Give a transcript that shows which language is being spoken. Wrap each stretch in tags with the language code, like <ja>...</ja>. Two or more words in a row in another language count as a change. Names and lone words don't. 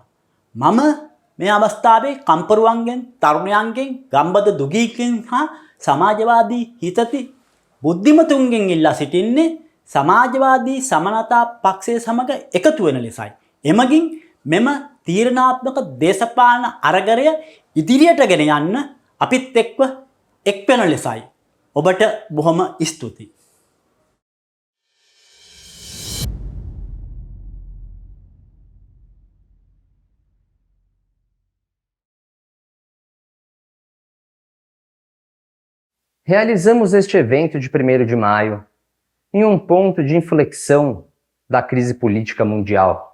<si>මම මේ අවස්ථාවේ කම්පරුවන්ගෙන් තරුණයන්ගෙන් ගම්බද දුගීකින් හා සමාජවාදී හිතති බුද්ධිමතුන්ගෙන් ඉල්ලා සිටින්නේ සමාජවාදී සමානතා පක්ෂය සමග එකතු වෙන ලෙසයි. එමගින් මෙම තීරණාත්මක දේශපාලන අරගලය ඉදිරියට ගෙන යන්න අපිත් එක්ව එක් වෙන ලෙසයි. ඔබට බොහොම ස්තුතියි.</si> <pt>Realizamos este evento de 1º de maio em um ponto de inflexão da crise política mundial.</pt>